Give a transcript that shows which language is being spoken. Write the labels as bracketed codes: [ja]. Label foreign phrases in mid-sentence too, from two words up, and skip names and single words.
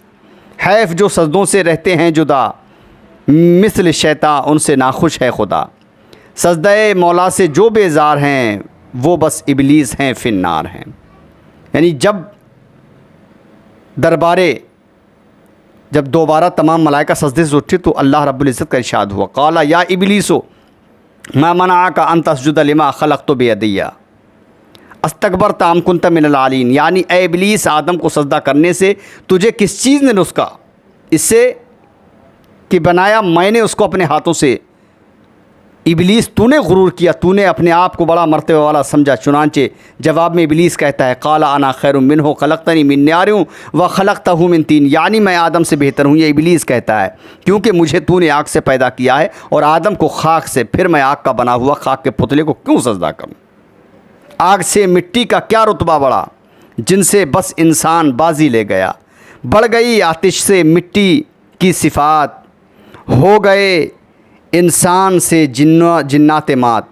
[ur] حیف جو سجدوں سے رہتے ہیں جدا، مثل شیطان ان سے ناخوش ہے خدا. سجدے مولا سے جو بیزار ہیں، وہ بس ابلیس ہیں فی النار ہیں. یعنی جب دوبارہ تمام ملائکہ سجدے سے اٹھے تو اللہ رب العزت کا ارشاد ہوا, [ar] قال يا إبليس ما منعك أن تسجد لما خلقت بيدي أستكبرت أم كنت من العالين. [ur] یعنی اے ابلیس، آدم کو سجدہ کرنے سے تجھے کس چیز نے رکا? اس سے کہ بنایا میں نے اس کو اپنے ہاتھوں سے. ابلیس، تو نے غرور کیا، تو نے اپنے آپ کو بڑا مرتبے والا سمجھا. چنانچہ جواب میں ابلیس کہتا ہے, [ar] قال أنا خير منه خلقتني من نار وخلقته من طين. [ur] یعنی میں آدم سے بہتر ہوں، یہ ابلیس کہتا ہے، کیونکہ مجھے تو نے آگ سے پیدا کیا ہے اور آدم کو خاک سے، پھر میں آگ کا بنا ہوا خاک کے پتلے کو کیوں سجدہ کروں? آگ سے مٹی کا کیا رتبہ بڑھا، جن سے بس انسان بازی لے گیا. بڑھ گئی آتش سے مٹی کی صفات، ہو گئے انسان سے جنات مات.